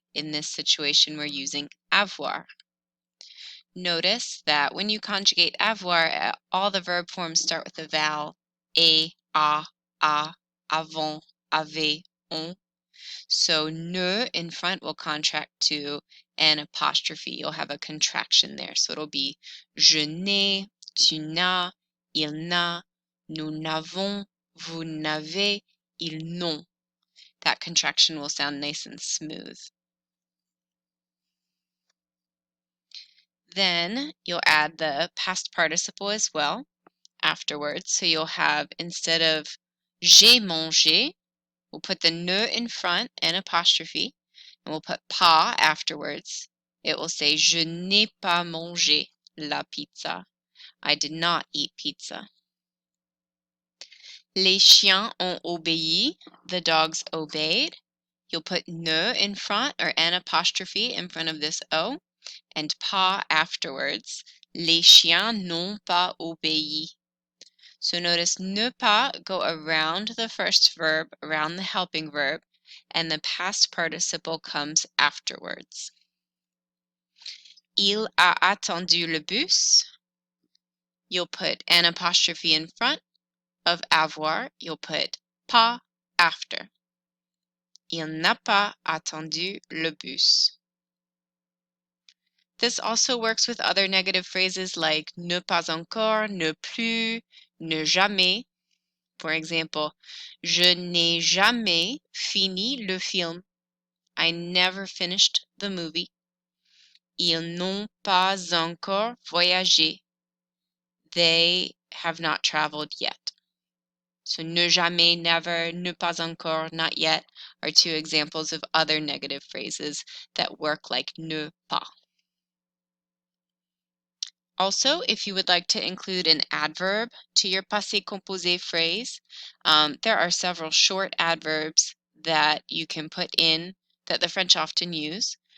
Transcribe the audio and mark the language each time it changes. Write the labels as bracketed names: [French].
[English] In this situation, we're using avoir. Notice that when you conjugate avoir, all the verb forms start with the vowel a, avant, avait, on. So ne in front will contract to an apostrophe. You'll have a contraction there. So it'll be [French] je n'ai, tu n'as, il n'a, nous n'avons, vous n'avez, ils n'ont. [English] That contraction will sound nice and smooth. Then you'll add the past participle as well afterwards. So you'll have, instead of [French] j'ai mangé, [English] we'll put the ne in front and apostrophe, and we'll put pas afterwards. It will say [French] je n'ai pas mangé la pizza. [English] I did not eat pizza. [French] Les chiens ont obéi. [English] The dogs obeyed. You'll put ne in front or an apostrophe in front of this O and pas afterwards. [French] Les chiens n'ont pas obéi. [English] So notice ne pas go around the first verb, around the helping verb, and the past participle comes afterwards. [French] Il a attendu le bus. [English] You'll put an apostrophe in front of avoir. You'll put pas after. [French] Il n'a pas attendu le bus. [English] This also works with other negative phrases like ne pas encore, ne plus, ne jamais. For example, [French] je n'ai jamais fini le film. [English] I never finished the movie. [French] Ils n'ont pas encore voyagé. [English] They have not traveled yet. So ne jamais, never, ne pas encore, not yet are two examples of other negative phrases that work like ne pas. Also, if you would like to include an adverb to your passé composé phrase, there are several short adverbs that you can put in that the French often use.